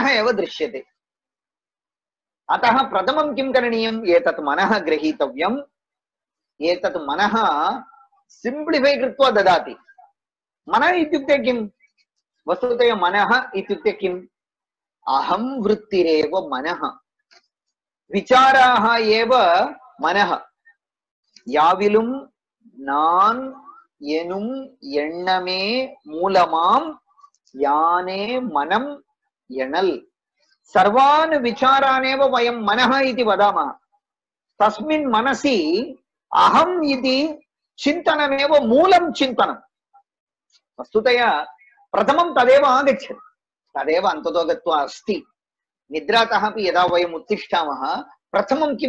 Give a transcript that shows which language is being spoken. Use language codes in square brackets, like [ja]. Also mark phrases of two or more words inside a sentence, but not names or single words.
[sa] एव दृश्यते अतः प्रथमं किं करणीयम् एतत् मनः गृहीतव्यम् एतत् मनः सिम्प्लिफै कृत्वा ददाति मनः इत्युक्ते किं वस्तुतः मनः इत्युक्ते किम् अहं वृत्तिरेव मनः विचाराः एव मनः [ta] யாவிலும் நான் எனும் எண்ணமே மூலமாம் யானே மனம் எனல் [sa] सर्वान् विचारानेव वयं मनः इति वदामः तस्मिन् मनसि अहम् इति चिन्तनमेव मूलं चिन्तनं वस्तुतः प्रथमं तदेव आगच्छति तदेव अन्ततो गत्वा अस्ति निद्रातः अपि यदा वयम् उत्तिष्ठामः प्रथमं किम्